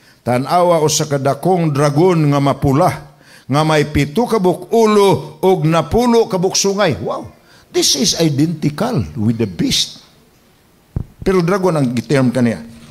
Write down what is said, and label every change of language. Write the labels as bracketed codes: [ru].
[ceb] Tanawa usa ka dakong dragon nga mapula, nga may 7 kabuk ulo og 10 kabuk sungay. [en] Wow, this is identical with the beast. [ceb] Pero dragon ang giterm kaniya.